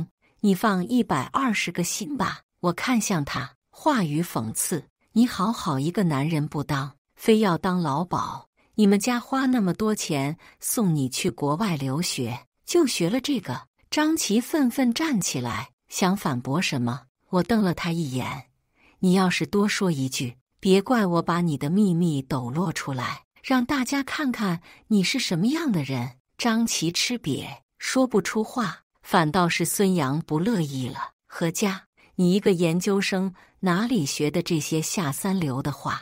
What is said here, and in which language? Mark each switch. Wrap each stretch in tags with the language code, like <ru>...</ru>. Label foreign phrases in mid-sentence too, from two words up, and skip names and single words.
<zh>你放120個心吧。我看向他，話語諷刺：你好一個男人不當，非要當老鴇。你們家花那麼多錢送你去國外留學，就學了這個？張琪憤憤站起來，想反駁什麼？我瞪了他一眼，你要是多說一句，別怪我把你的秘密抖落出來，讓大家看看你是什麼樣的人。張琪吃瘪，說不出話，反倒是孫楊不樂意了。何家，你一個研究生哪裡學的這些下三流的話？</zh>